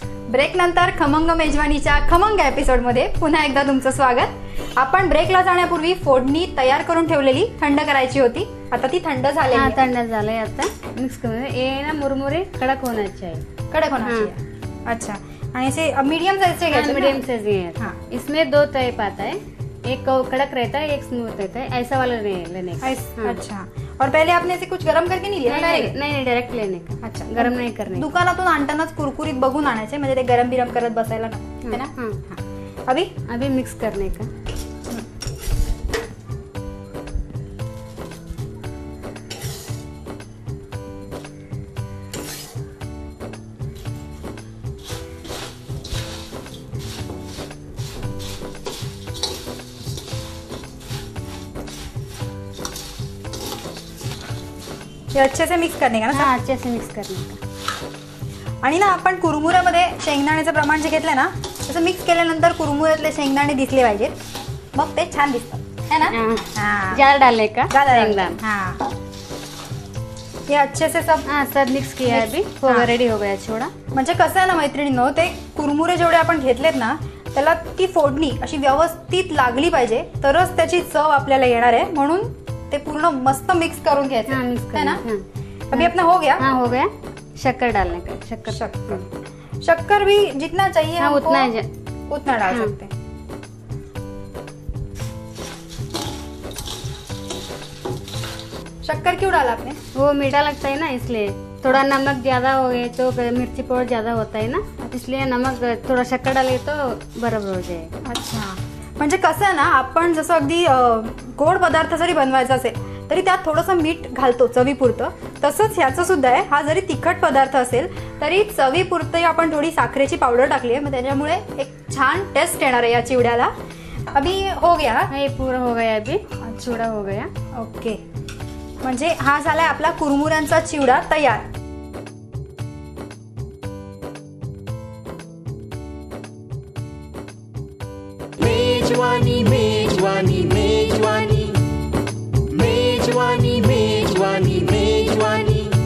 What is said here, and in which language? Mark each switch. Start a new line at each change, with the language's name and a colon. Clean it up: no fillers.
Marathi: Break नंतर खमंग मेजवानीच्या खमंग एपिसोडमध्ये पुन्हा एकदा तुमचं स्वागत. आपण ब्रेकला जाण्यापूर्वी फोडणी तयार करून ठेवलेली थंड करायची होती. आता ती थंड झाली. थंड झालंय. आता मिक्स करून ये ना मुरमुरे कडक होण्याची आहे. कडक होण्याची. अच्छा. आणि
Hindi: इसे मीडियम साइज से
Marathi: घ्यायचे.
Hindi: मीडियम साइज है. इसमें 2 टाइप आता है, एक कड़क रहता है, एक स्मूथ रहता है. ऐसा वाला लेने का. अच्छा. और पहले आपने इसे कुछ गरम करके नहीं लिया? नहीं डायरेक्ट लेने का. अच्छा. गरम नहीं करने.
Marathi: दुकानातून आणतानाच कुरकुरीत बघून आणायचे, म्हणजे ते गरम बिरम करत बसायला नको, है ना.
Hindi: अभी मिक्स करने का. अच्छे से मिक्स करने का ना. अच्छे से मिक्स करने का.
Marathi: आणि ना आपण कुरमुऱ्यामध्ये शेंगदाण्याचं प्रमाण जे घेतलंय ना, तसं मिक्स केल्यानंतर कुरमुऱ्यातले शेंगदाणे दिसले पाहिजेत, मग ते छान दिसतात, है ना.
Hindi: ज्यादा डालने का. हाँ, ये अच्छे से सब मिक्स किया है. अभी हो गया, रेडी हो गया छोड़ा.
Marathi: म्हणजे कसं आहे ना मैत्रिणींनो, ते कुरमुरे जेवढे आपण घेतलेत ना, त्याला ती फोडणी अशी व्यवस्थित लागली पाहिजे, तरच त्याची चव आपल्याला येणार आहे. म्हणून ते पूर्ण मस्त मिक्स करून घ्यायचं, है ना.
Hindi: अभी अपना हो गया. हाँ हो गया. शक्कर डालने का. शक्कर भी जितना चाहिए हाँ, उतना डाल सकते हैं. शक्कर क्यों डाला आपने? वो मीठा लगता है ना, इसलिए. थोड़ा नमक ज्यादा हो गया तो मिर्ची पाउडर ज्यादा होता है ना, इसलिए नमक थोड़ा शक्कर डाले तो बराबर हो जाएगा. अच्छा.
Marathi: म्हणजे कसं आहे ना, आपण जसं अगदी गोड पदार्थ जरी बनवायचा असेल तरी त्यात थोडंसं मीठ घालतो चवीपुरतं, तसंच ह्याचं सुद्धा आहे. हा जरी तिखट पदार्थ असेल तरी चवीपुरतं आपण थोडी साखरेची पावडर टाकली आहे, मग त्याच्यामुळे एक छान टेस्ट येणार आहे या चिवड्याला.
Hindi: अभी हो गया. ये पूरा हो गया. अभी चिवडा हो गया. ओके.
Marathi: म्हणजे हा झालाय आपला कुरमुऱ्यांचा चिवडा तयार. मेजवानी मेजवानी मेजवानी मेजवानी मेजवानी मेजवानी.